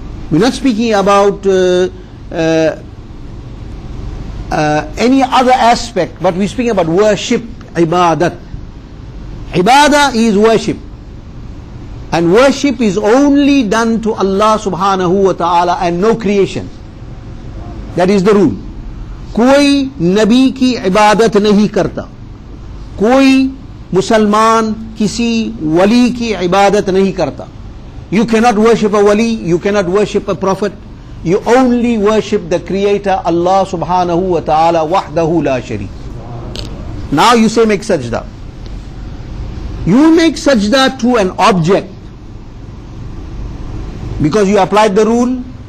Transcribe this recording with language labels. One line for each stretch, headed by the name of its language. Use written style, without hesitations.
English: We're not speaking about any other aspect, but we're speaking about worship, ibadat. Ibadah is worship. And worship is only done to Allah subhanahu wa ta'ala and no creation. That is the rule.
Hindi: कोई नबी की इबादत नहीं करता, कोई मुसलमान किसी वली की इबादत नहीं करता.
English: You cannot worship a wali, you cannot worship a prophet, you only worship the creator Allah subhanahu wa ta'ala wahdahu la sharik. Now you say make sajda. You make sajda to an object because you applied the rule